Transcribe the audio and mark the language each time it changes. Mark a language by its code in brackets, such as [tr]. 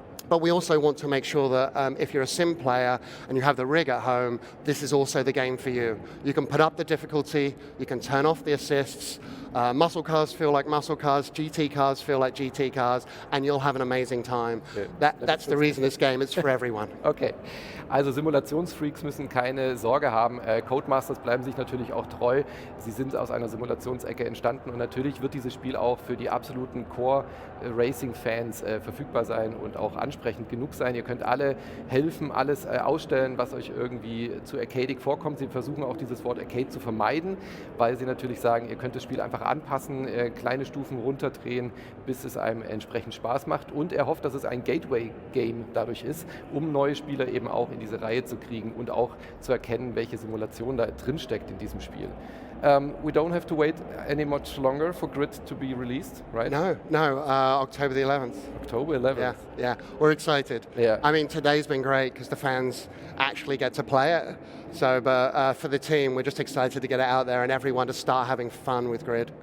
[en] But we also want to make sure that if you're a sim player and you have the rig at home, this is also the game for you. You can put up the difficulty, you can turn off the assists, muscle cars feel like muscle cars, GT cars feel like GT cars, and you'll have an amazing time. Yeah. That's the reason this game is for everyone. [de] Okay, also Simulationsfreaks müssen keine Sorge haben. Codemasters bleiben sich natürlich auch treu. Sie sind aus einer Simulationsecke entstanden und natürlich wird dieses Spiel auch für die absoluten Core-Racing-Fans verfügbar sein und auch ansprechend genug sein. Ihr könnt alle helfen, alles ausstellen, was euch irgendwie zu arcadig vorkommt. Sie versuchen auch dieses Wort Arcade zu vermeiden, weil sie natürlich sagen, ihr könnt das Spiel einfach anpassen, kleine Stufen runterdrehen, bis es einem entsprechend Spaß macht. Und er hofft, dass es ein Gateway-Game dadurch ist, um neue Spieler eben auch in diese Reihe zu kriegen und auch zu erkennen, welche Simulation da drin steckt in diesem Spiel. [en] We don't have to wait any much longer for Grid to be released, right? No, October the 11th. October 11th. Yeah, we're excited. Yeah. I mean, today's been great because the fans actually get to play it. So, but for the team, we're just excited to get it out there and everyone to start having fun with Grid.